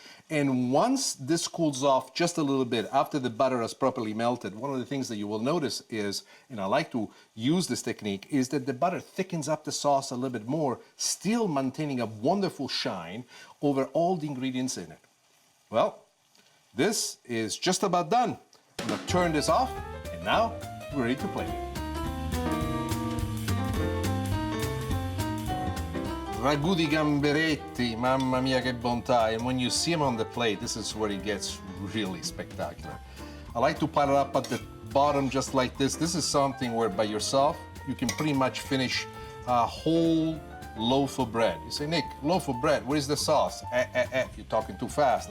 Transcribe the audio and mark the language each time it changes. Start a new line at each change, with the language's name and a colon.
English: And once this cools off just a little bit, after the butter has properly melted, one of the things that you will notice is, and I like to use this technique, is that the butter thickens up the sauce a little bit more, still maintaining a wonderful shine over all the ingredients in it. Well, this is just about done. I'm gonna turn this off, and now we're ready to plate it.
Italian: Ragù di gamberetti, mamma mia che bontà.
English: And when you see them on the plate, this is where it gets really spectacular. I like to pile it up at the bottom just like this. This is something where by yourself, you can pretty much finish a whole loaf of bread. You say, Nick, loaf of bread, where's the sauce? You're talking too fast.